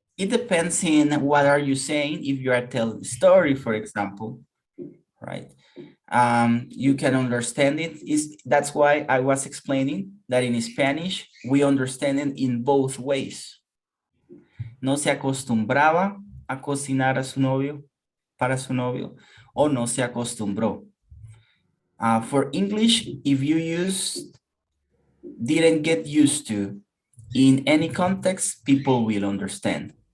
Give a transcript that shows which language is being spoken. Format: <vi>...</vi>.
<en>It depends in what are you saying. If you are telling a story, for example, right? You can understand it. That's why I was explaining that in Spanish, we understand it in both ways.</en> <es>No se acostumbraba a cocinar a su novio, para su novio, o no se acostumbró.</es> <en>For English, if you use didn't get used to in any context, people will understand.</en>